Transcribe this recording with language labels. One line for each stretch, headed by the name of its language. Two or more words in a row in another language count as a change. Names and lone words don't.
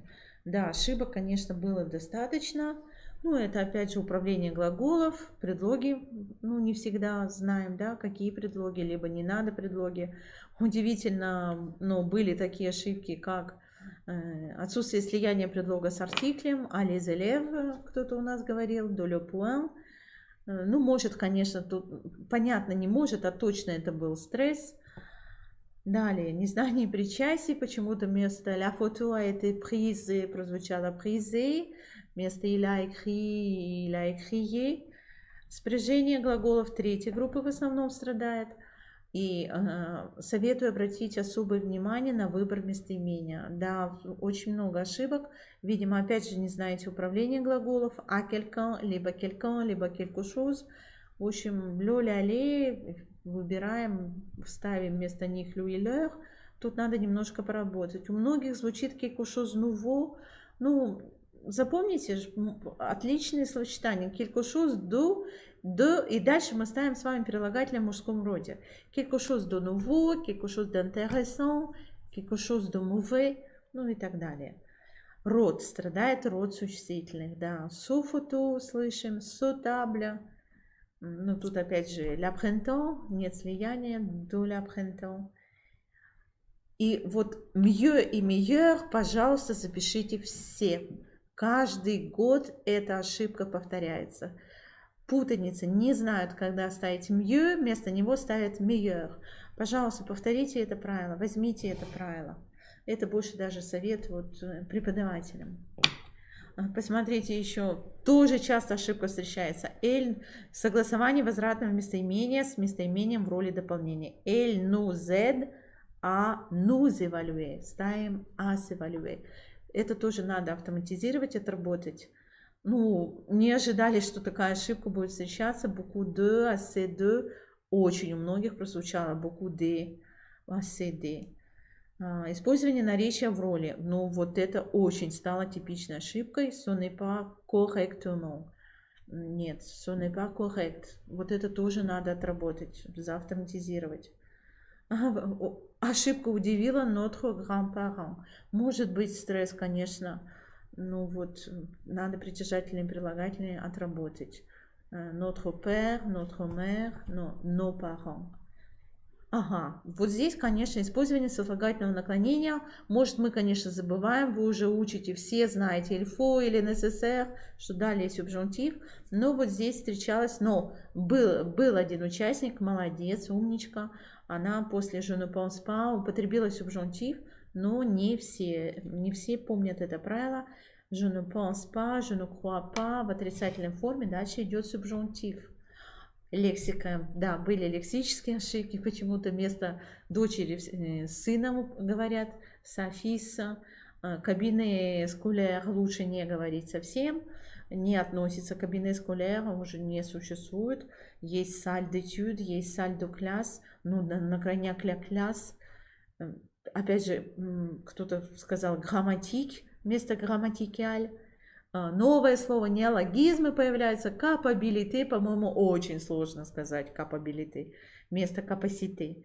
Russian: Да, ошибок, конечно, было достаточно. Ну, это опять же управление глаголов, предлоги, ну, не всегда знаем, да, какие предлоги, либо не надо предлоги. Удивительно, но были такие ошибки, как отсутствие слияния предлога с артиклем,
French: à les élèves,
Russian: кто-то у нас говорил,
French: dans le point.
Russian: Ну, может, конечно, тут, понятно, не может, а точно это был стресс. Далее, незнание причастий, почему-то вместо
French: la photo a été prise
Russian: прозвучало prisée, вместо
French: il a écrit.
Russian: Спряжение глаголов третьей группы в основном страдает. И советую обратить особое внимание на выбор местоимения. Да, очень много ошибок. Видимо, опять же, не знаете управление глаголов. А quelqu'un, либо quelque chose. В общем, le, l'aller выбираем, вставим вместо них le и leur. Тут надо немножко поработать. У многих звучит
French: quelque chose nouveau.
Russian: Ну, запомните, отличные словосочетания.
French: Quelque chose de,
Russian: и дальше мы ставим с вами прилагательное в мужском роде.
French: Quelque chose de nouveau, quelque chose d'intéressant, quelque chose de mauvais,
Russian: ну и так далее. Род страдает, род существительных, да.
French: Sous photo слышим, sous table.
Russian: Ну тут опять же
French: la printemps,
Russian: нет слияния,
French: de la printemps.
Russian: И вот mieux и meilleur, пожалуйста, запишите все. Каждый год эта ошибка повторяется. Путаница, не знают, когда ставить mieux, вместо него ставят meilleur. Пожалуйста, повторите это правило, возьмите это правило. Это больше даже совет вот преподавателям. Посмотрите еще, тоже часто ошибка встречается. Elle, согласование возвратного местоимения с местоимением в роли дополнения.
French: Elle nous aide à nous évaluer.
Russian: Ставим
French: à s'évaluer.
Russian: Это тоже надо автоматизировать, отработать. Ну, не ожидали, что такая ошибка будет встречаться.
French: Букву de, assez de.
Russian: Очень у многих прозвучало букву d,
French: assez de.
Russian: Использование наречия в роли. Ну, вот это очень стало типичной ошибкой.
French: Ce n'est pas correctement. Нет, ce n'est pas correct.
Russian: Вот это тоже надо отработать, заавтоматизировать. Ошибка удивила
French: notre grand-parent.
Russian: Может быть стресс, конечно. Ну вот, надо притяжательные и прилагательные отработать.
French: Notre père, notre mère, nos parents.
Russian: Ага, вот здесь, конечно, использование сослагательного наклонения. Может, мы, конечно, забываем, вы уже учите, все знаете,
French: il faut
Russian: или nécessaire, что далее субжунктив. Но вот здесь встречалось, но был один участник, молодец, умничка. Она после
French: je ne pense pas
Russian: употребила субжунктив, но не все помнят это правило.
French: Je ne pense pas, je ne crois pas
Russian: в отрицательной форме, дальше идет субжунктив. Лексика, да, были лексические ошибки, почему-то вместо дочери сыном говорят, софиса, кабины скулер лучше не говорить совсем, не относится к кабине скулера, уже не существует, есть
French: salle d'étude,
Russian: есть
French: salle de classe,
Russian: ну, на крайняк
French: la classe,
Russian: опять же, кто-то сказал грамматик вместо грамматикаль. Новое слово, неологизмы появляются. Capability, по-моему, очень сложно сказать capability вместо capacity.